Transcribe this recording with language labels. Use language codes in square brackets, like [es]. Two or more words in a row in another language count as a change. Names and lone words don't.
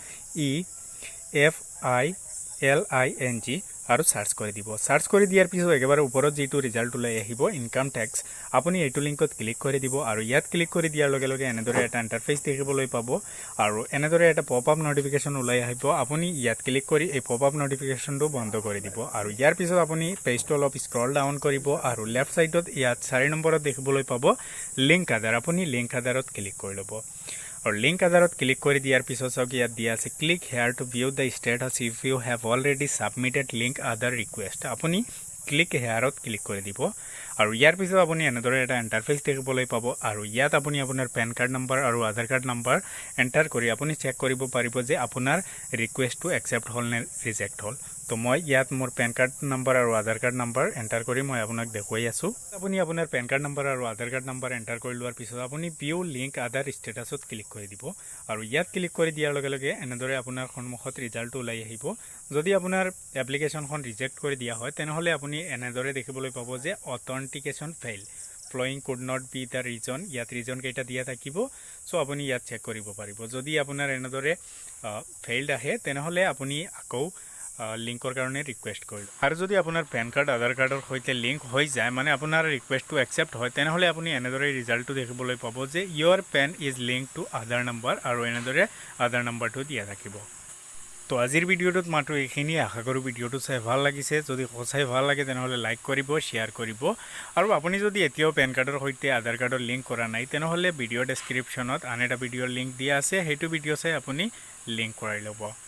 [as] EFILING আৰু চাৰ্চ কৰি দিব চাৰ্চ কৰি দিয়াৰ পিছত একেবাৰে ওপৰত যিটো ৰিজাল্ট ওলাই আহিব ইনকাম টেক্স আপুনি এইটো লিংকত ক্লিক কৰি দিব আৰু ইয়াত ক্লিক কৰি দিয়াৰ লগে লগে এনেদৰে এটা ইণ্টাৰফেচ দেখিবলৈ পাব আৰু এনেদৰে এটা [en] pop up notification [as] ওলাই আহিব আপুনি ইয়াত ক্লিক কৰি এই [en] pop up notification [as] বন্ধ কৰি দিব আৰু ইয়াৰ পিছত আপুনি পেজটো অলপ [en] scroll down [as] কৰিব আৰু [en] left side [as] ইয়াত 4 নম্বৰত দেখিবলৈ পাব লিংক আধাৰ আপুনি লিংক আধাৰত ক্লিক কৰি ল'ব और লিংক আধাৰত ক্লিক কৰ দিয়াৰ पिছত চাওক ইয়াত দিয়া আছে [en] click here to view the status if you have already submitted link Aadhaar request [as] আপুনি ক্লিক হেয়াৰত ক্লিক কৰি দিব আৰু ইয়াৰ পিছত আপুনি এনেদৰে এটা ইণ্টাৰফেচ দেখিবলৈ পাব আৰু ইয়াত আপুনি আপোনাৰ [en] PAN card number [as] আৰু আধাৰ [en] card number [as] এণ্টাৰ কৰি আপুনি চেক কৰিব পাৰিব যে আপোনাৰ ৰিকুৱেষ্টটো একচেপ্ট হ'ল নে ৰিজেক্ট হ'ল তো মই ইয়াত মোৰ [en] PAN card number [as] আৰু আধাৰ [en] card number [as] এণ্টাৰ কৰি মই আপোনাক দেখুৱাই আছোঁ আপুনি আপোনাৰ [en] PAN card number [as] আৰু আধাৰ [en] card number [as] এণ্টাৰ কৰি লোৱাৰ পিছত আপুনি [en] view link Aadhaar status [as] ক্লিক কৰি দিব আৰু ইয়াত ক্লিক কৰি দিয়াৰ লগে লগে এনেদৰে আপোনাৰ সন্মুখত ৰিজাল্টটো ওলাই আহিব যদি আপোনাৰ এপ্লিকেশ্যনখন ৰিজেক্ট কৰি দিয়া হয় তেনেহ'লে আপুনি এনেদৰে দেখিবলৈ পাব যে [en] authentication fail following could not be the reason [as] ইয়াত ৰিজন কেইটা দিয়া থাকিব চ' আপুনি ইয়াত চেক কৰিব পাৰিব যদি আপোনাৰ এনেদৰে ফেইল্ড আহে তেনেহ'লে আপুনি আকৌ লিংকৰ কাৰণে ৰিকুৱেষ্ট কৰিল আৰু যদি আপোনাৰ [en] PAN card [as] আধাৰ কাৰ্ডৰ সৈতে লিংক হৈ যায় মানে আপোনাৰ ৰিকুৱেষ্টটো একচেপ্ট হয় তেনেহ'লে আপুনি এনেদৰে ৰিজাল্টটো দেখিবলৈ পাব যে [en] your PAN is linked to Aadhaar number [as] আৰু এনেদৰে আধাৰ নম্বৰটো দিয়া থাকিব তো আজিৰ ভিডিঅ'টোত মাত্ৰ এইখিনি আশা কৰোঁ ভিডিঅ'টো চাই ভাল লাগিছে যদি সঁচাই ভাল লাগে তেনেহ'লে লাইক কৰিব শ্বেয়াৰ কৰিব আৰু আপুনি যদি এতিয়াও পেন কাৰ্ডৰ সৈতে আধাৰ কাৰ্ডৰ লিংক কৰা নাই তেনেহ'লে ভিডিঅ' ডেছক্ৰিপশ্যনত আন এটা ভিডিঅ'ৰ লিংক দিয়া আছে সেইটো ভিডিঅ' চাই আপুনি লিংক কৰাই ল'ব